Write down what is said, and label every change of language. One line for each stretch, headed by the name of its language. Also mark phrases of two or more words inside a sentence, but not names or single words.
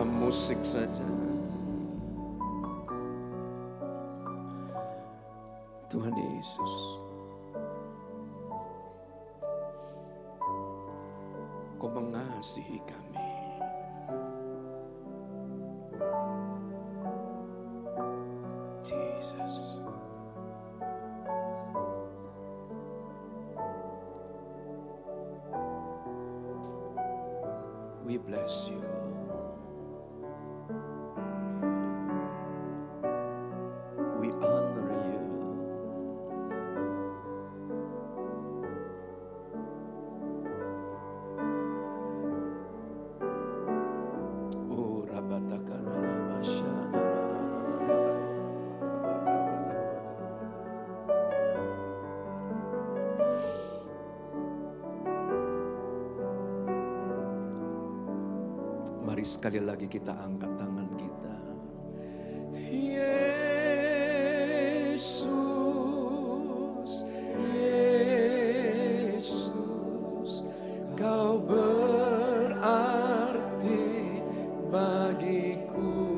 Indonesian: musik saja. Tuhan Yesus, Kau mengasihi kami.
English: Jesus. We bless you. We honor you. Oh, rabatakana labashana.
Indonesian: Mari sekali lagi kita angkat tangan kita. Yesus, Yesus, Kau berarti bagiku.